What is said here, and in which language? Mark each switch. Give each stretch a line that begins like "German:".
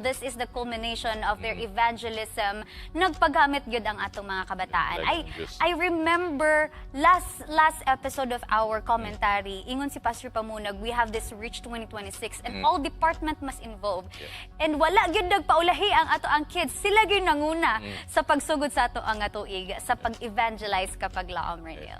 English: This is the culmination of their evangelism.
Cebuano: Nagpaghamit gyud ang atong mga kabataan.
English: I remember last episode of our commentary,
Cebuano: ingon si
English: Pastor Pamunag, we have this Reach 2026 and all department must involve.
Cebuano: And wala gyud nagpaulahi ang ato ang kids. Sila gyud nanguna sa pagsugod sa ato ang tuig sa pag-evangelize Kapaglaom Renil.